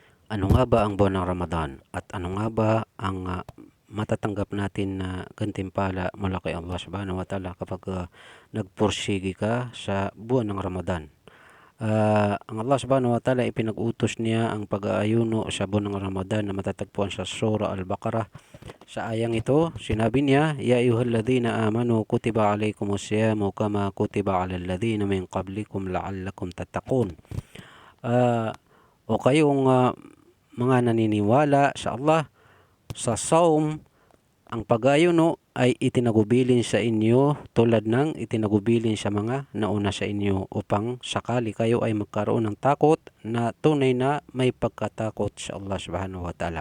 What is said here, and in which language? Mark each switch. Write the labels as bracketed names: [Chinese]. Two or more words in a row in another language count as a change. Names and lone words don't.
[Filipino] Ano nga ba ang buwan ng Ramadan at ano nga ba ang matatanggap natin na gantimpala mula kay Allah [Arabic] سبحانه وتعالى [Filipino] kapag nagpursigi ka sa buwan ng Ramadan? Ang Allah [Arabic] سبحانه وتعالى [Filipino] ipinag-utos niya ang pag-aayuno sa buwan ng Ramadan na matatagpuan sa Surah Al-Baqarah. Sa ayang ito, sinabi niya, [Arabic] يا أيها الذين آمنوا كتب عليكم الصيام كما كتب على الذين من قبلكم لعلكم تتقون. [Filipino] O kayong mga naniniwala sa Allah, sa saum, ang pag-ayuno ay itinagubilin sa inyo tulad ng itinagubilin sa mga nauna sa inyo upang sakali kayo ay magkaroon ng takot na tunay na may pagkatakot sa Allah [Arabic] سبحانه وتعالى.